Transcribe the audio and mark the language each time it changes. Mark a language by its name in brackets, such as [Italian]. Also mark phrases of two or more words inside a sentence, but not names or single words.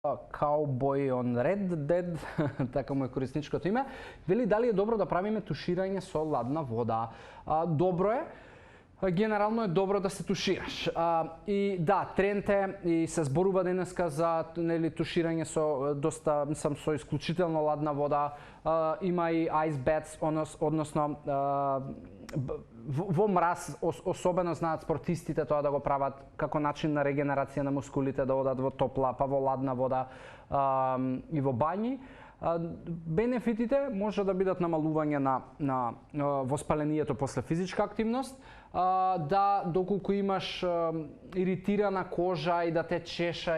[Macedonian] Cowboy on Red Dead, така му е корисничкото име, вели дали е добро да правиме туширање со ладна вода. Добро е. Генерално е добро да се тушираш. И да, тренд е и се зборува денеска за туширање со доста со исклучително ладна вода. Има и [English] ice baths, [Macedonian] односно во мраз, особено знаат спортистите тоа да го прават како начин на регенерација на мускулите, да одат во топла, па во ладна вода и во бањи. Бенефитите може да бидат намалување на воспалението после физичка активност, да доколку имаш иритирана кожа и да те чеша